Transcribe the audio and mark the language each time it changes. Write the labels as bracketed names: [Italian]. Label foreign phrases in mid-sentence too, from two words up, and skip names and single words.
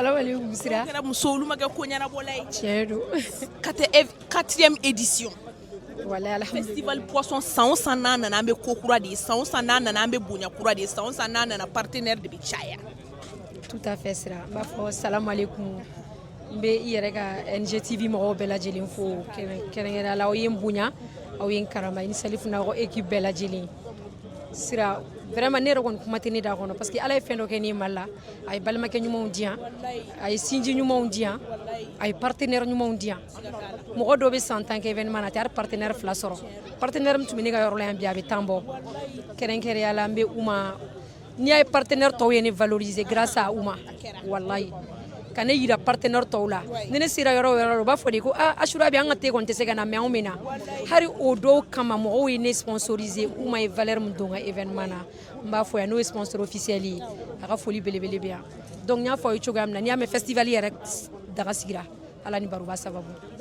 [Bambara] salamaleykum sira dɔw kɛra muso olu ma kɛ ko ɲɛnabɔla ye tiɲɛ don [French] 4e édition [Bambara] wala [French] festival poisson [Bambara] san o san n'a nana an bɛ ko kura de ye san o san n'a nana an bɛ bonya kura de ye san o san n'a nana partenaire de bɛ caya [French] tout à fait [Bambara] sira n b'a fɔ salamaleykum n bɛ i yɛrɛ ka NGTV mɔgɔw bɛɛ lajɛlen fo kɛrɛnkɛrɛnya la aw ye n bonya aw ye n karama i ni Salifu n'a ka équipe bɛɛ lajɛlen sira vraiment ne yɛrɛ kɔni kuma tɛ ne da kɔnɔ [French] parce que [Bambara] ala ye fɛn dɔ kɛ ne ye Mali la a ye balimakɛ ɲumanw di yan a ye sinji ɲumanw di yan a ye partenaire ɲumanw di yan mɔgɔ dɔw bɛ san 10 kɛ événement na a tɛ hali partenaire 2 sɔrɔ partenaire min tun bɛ ne ka yɔrɔ la yan bi a bɛ 10 bɔ kɛrɛnkɛrɛnya la n bɛ Uma n'i y'a ye partenaire tɔw ye ne [French] valoriser grâce à [Bambara] Uma wallahi ka ne yira partenaire tɔw la ni ne sera yɔrɔ o yɔrɔ la u b'a fɔ de ko Asura bi an ka te kɔni tɛ se ka na mais anw bɛ na hari o dɔw kama mɔgɔw ye ne sponsoriser Uma ye valeur min don n ka événement na n b'a fɔ yan n'o ye [French] sponsor officiel [Bambara] ye a ka foli belebele bɛ yan donc n y'a fɔ aw ye cogoya min na n'i y'a mɛn festival yɛrɛ daga sigira ala ni baroba sababu